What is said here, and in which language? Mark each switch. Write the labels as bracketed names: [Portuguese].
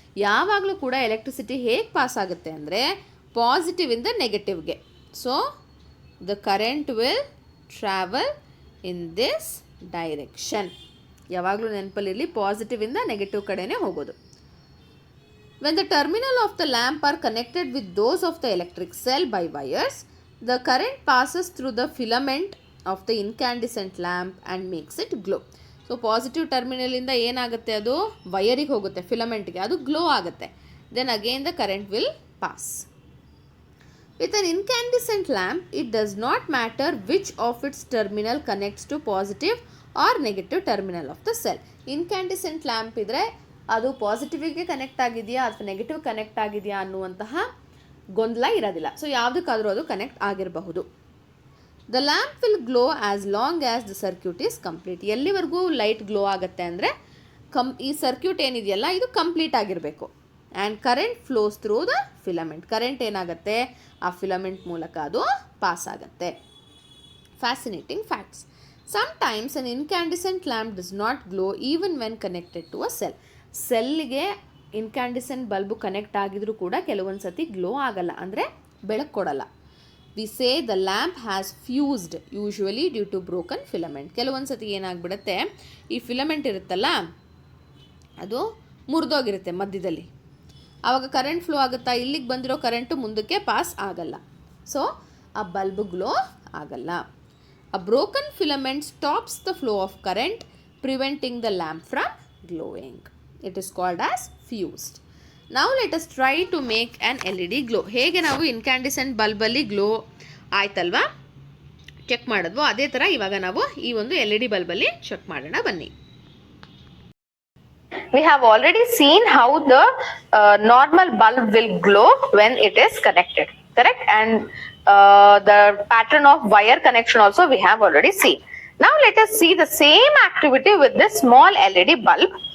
[Kannada] ಯಾವಾಗಲೂ ಕೂಡ ಎಲೆಕ್ಟ್ರಿಸಿಟಿ ಹೇಗೆ ಪಾಸ್ ಆಗುತ್ತೆ ಅಂದರೆ ಪಾಸಿಟಿವಿಂದ ನೆಗೆಟಿವ್ಗೆ. [English] So the current will travel in this direction. [Kannada] ಯಾವಾಗಲೂ ನೆನಪಲ್ಲಿರಲಿ, ಪಾಸಿಟಿವಿಂದ ನೆಗೆಟಿವ್ ಕಡೆನೇ ಹೋಗೋದು. [English] When the terminal of the lamp are connected with those of the electric cell by wires, the current passes through the filament of the incandescent lamp and makes it glow. [Kannada] So positive ಟರ್ಮಿನಲಿಂದ ಏನಾಗುತ್ತೆ, ಅದು ವಯರಿಗೆ ಹೋಗುತ್ತೆ, ಫಿಲಮೆಂಟ್ಗೆ, ಅದು glow ಆಗುತ್ತೆ. [English] Then again the current will pass. With an incandescent lamp it does not matter which of its terminal connects to positive or negative terminal of the cell. [Kannada] Incandescent lamp ಇದ್ದರೆ ಅದು ಪಾಸಿಟಿವಿಗೆ connect ಆಗಿದೆಯಾ ಅಥವಾ negative connect ಆಗಿದೆಯಾ ಅನ್ನುವಂತಹ ಗೊಂದಲ ಇರೋದಿಲ್ಲ. So ಯಾವುದಕ್ಕಾದರೂ ಅದು connect ಆಗಿರಬಹುದು. [English] The lamp will glow as long as the circuit is complete. [Kannada] ಎಲ್ಲಿವರೆಗೂ ಲೈಟ್ ಗ್ಲೋ ಆಗುತ್ತೆ ಅಂದರೆ ಈ ಸರ್ಕ್ಯೂಟ್ ಏನಿದೆಯಲ್ಲ ಇದು ಕಂಪ್ಲೀಟ್ ಆಗಿರಬೇಕು. [English] And current flows through the filament. [Kannada] Current ಏನಾಗುತ್ತೆ, ಆ ಫಿಲಮೆಂಟ್ ಮೂಲಕ ಅದು ಪಾಸ್ ಆಗುತ್ತೆ. [English] Fascinating facts. Sometimes an incandescent lamp does not glow even when connected to a cell. [Kannada] ಸೆಲ್ಗೆ incandescent bulb connect ಆಗಿದ್ರೂ ಕೂಡ ಕೆಲವೊಂದು ಸತಿ ಗ್ಲೋ ಆಗಲ್ಲ, ಅಂದರೆ ಬೆಳಕು ಕೊಡಲ್ಲ. [English] We say the lamp has fused usually due to broken filament. [Kannada] ಕೆಲವೊಂದು ಸತಿ ಏನಾಗ್ಬಿಡುತ್ತೆ, ಈ ಫಿಲಮೆಂಟ್ ಇರುತ್ತಲ್ಲ ಅದು ಮುರಿದೋಗಿರುತ್ತೆ ಮಧ್ಯದಲ್ಲಿ. ಆವಾಗ ಕರೆಂಟ್ ಫ್ಲೋ ಆಗುತ್ತಾ, ಇಲ್ಲಿಗೆ ಬಂದಿರೋ ಕರೆಂಟು ಮುಂದಕ್ಕೆ ಪಾಸ್ ಆಗಲ್ಲ. ಸೊ ಆ ಬಲ್ಬು ಗ್ಲೋ ಆಗಲ್ಲ. [English] A broken filament stops the flow of current, preventing the lamp from glowing. It is called as fused. Now let us try to make an LED glow. [Kannada] ಹೇಗೆ ನಾವು incandescent ಬಲ್ಬಲ್ಲಿ glow ಆಯ್ತಲ್ವಾ, check ಮಾಡಿದ್ವೋ ಅದೇ ಥರ ಇವಾಗ ನಾವು ಈ ಒಂದು LED ಬಲ್ಬಲ್ಲಿ ಚೆಕ್ ಮಾಡೋಣ ಬನ್ನಿ. [English] We have already seen how the normal bulb will glow when it is connected, correct? And the pattern of wire connection also we have already seen. Now let us see the same activity with this small LED bulb.